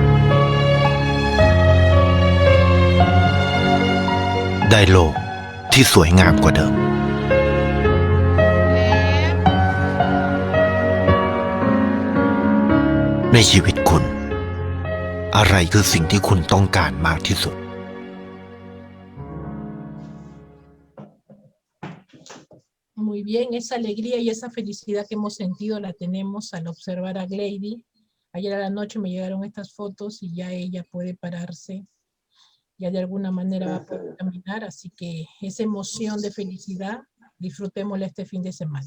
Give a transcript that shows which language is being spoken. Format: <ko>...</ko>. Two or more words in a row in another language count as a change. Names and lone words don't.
<th>ได้โลกที่สวยงามกว่าเดิมในชีวิตคุณอะไรคือสิ่งที่คุณต้องการมากที่สุด</th> <es>Muy bien, esa alegría y esa felicidad que hemos sentido la tenemos al observar a Glady. Ayer a la noche me llegaron estas fotos y ya ella puede pararse, ya de alguna manera va a poder caminar, así que esa emoción de felicidad, disfrutémosla este fin de semana.</es>